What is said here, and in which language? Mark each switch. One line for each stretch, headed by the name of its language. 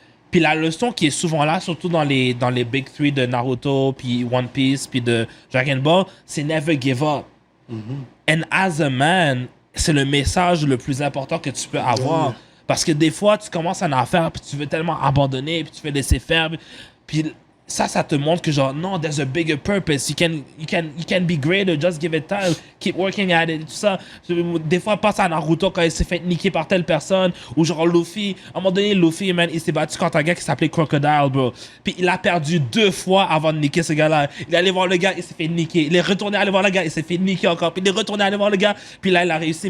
French: Puis la leçon qui est souvent là, surtout dans les Big Three de Naruto, puis One Piece, puis de Dragon Ball, c'est
English: never give up. And as a man,
French: c'est le message le plus important que tu peux avoir. Parce que des fois, tu commences une affaire, puis tu veux tellement abandonner, puis tu veux laisser faire. Puis ça te montre que genre, non,
English: there's a bigger purpose. You can be greater, just give it time. Keep working at it,
French: tout ça. Des fois, passe à Naruto quand il s'est fait niquer par telle personne. Ou genre Luffy. À un moment donné, Luffy, man, il s'est battu contre un gars qui s'appelait Crocodile, bro. Puis il a perdu 2 fois avant de niquer ce gars-là. Il est allé voir le gars, il s'est fait niquer. Il est retourné aller voir le gars, il s'est fait niquer encore. Puis il est retourné aller voir le gars. Puis là, il a réussi.